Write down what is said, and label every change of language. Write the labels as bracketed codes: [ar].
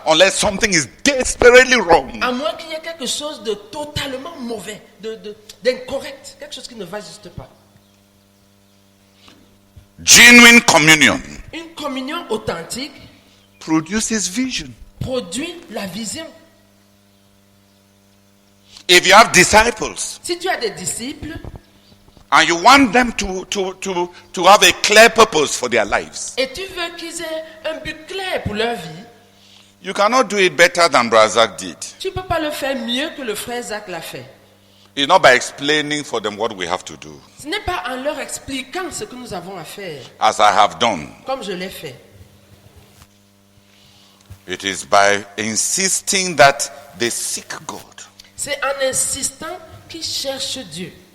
[en] unless something is desperately wrong. [fr] À moins qu'il y ait quelque chose de totalement mauvais, d'incorrect, quelque chose qui ne va juste pas. [en] Genuine communion [fr] Une communion authentique [en] produces vision. [fr] produit la vision. [en] If you have disciples [fr] Si tu as des disciples [en] and you want them to have a clear purpose for their lives, [fr] et tu veux qu'ils aient un but clair pour leur vie, [en] you cannot do it better than Brazak did. [fr] tu ne peux pas le faire mieux que le frère Zach l'a fait. [en] It's not by explaining for them what we have to do, [fr] Ce n'est pas en leur expliquant ce que nous avons à faire, [en] as I have done. [fr] comme je l'ai fait. [en] It is by insisting that they seek God [fr] C'est en insistant qu'ils cherchent Dieu